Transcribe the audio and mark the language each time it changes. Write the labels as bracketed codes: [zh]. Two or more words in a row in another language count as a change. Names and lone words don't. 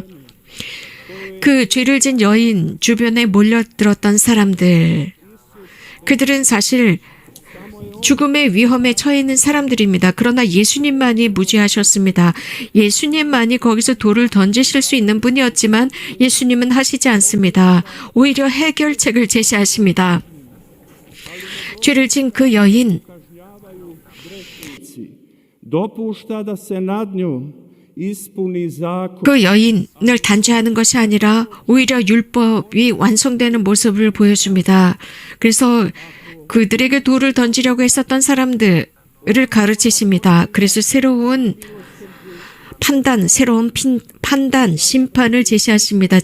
[ko] 그 죄를 진 여인 주변에 몰려들었던 사람들, 그들은 사실 죽음의 위험에 처해 있는 사람들입니다. 그러나 예수님만이 무죄하셨습니다. 예수님만이 거기서 돌을 던지실 수 있는 분이었지만 예수님은 하시지 않습니다. 오히려 해결책을 제시하십니다. 죄를 지은 그 여인, [hr] dopušta da se nad nju ispuni zakon. [ko] 그 여인을 단죄하는 것이 아니라 오히려 율법이 완성되는 모습을 보여줍니다. 그래서 그들에게 돌을 던지려고 했었던 사람들을 가르치십니다. 그래서 새로운 판단, 심판을 제시하십니다.